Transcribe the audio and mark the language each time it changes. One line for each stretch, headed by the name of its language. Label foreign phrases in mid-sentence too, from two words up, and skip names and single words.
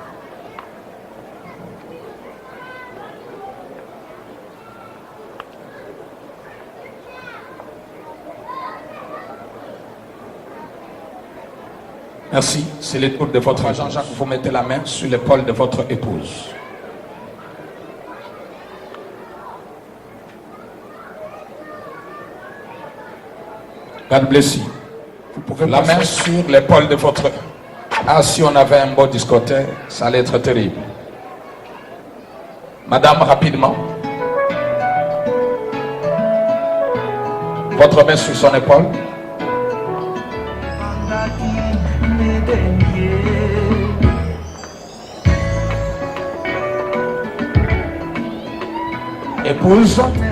French: Merci. C'est le tour de votre agent. Jean-Jacques, vous mettez la main sur l'épaule de votre épouse.
English: God bless you.
French: Vous pouvez la main sur l'épaule de votre... Ah, si on avait un beau discothèque, ça allait être terrible. Madame, rapidement. Votre main sur son épaule. Épouse.